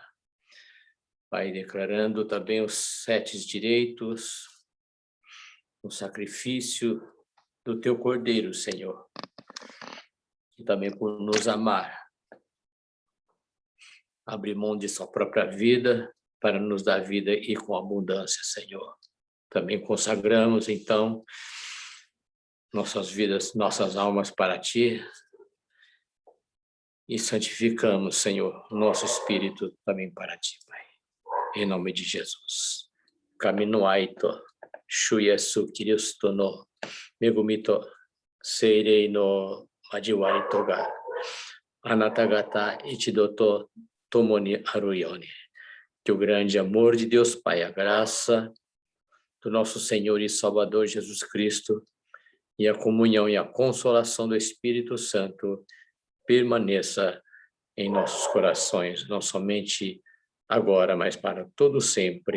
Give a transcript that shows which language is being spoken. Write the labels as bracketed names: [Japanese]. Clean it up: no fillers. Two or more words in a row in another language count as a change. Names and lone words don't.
[Portuguese] Pai, declarando também os 7 direitos, o sacrifício do teu Cordeiro, Senhor, e também por nos amar, abrir mão de sua própria vida para nos dar vida e com abundância, Senhor. Também consagramos, então, nossas vidas, nossas almas para Ti e santificamos, Senhor, nosso espírito também para Ti, Pai. Em nome de Jesus. [Japanese] 神の愛と、主イエス・キリストの恵みと聖霊の交わりが、あなたがた一同と共にあるように. [Portuguese] Que o grande amor de Deus Pai, a graça do nosso Senhor e Salvador Jesus Cristo e a comunhão e a consolação do Espírito Santo permaneça em nossos corações, não somente agora, mas para todo sempre.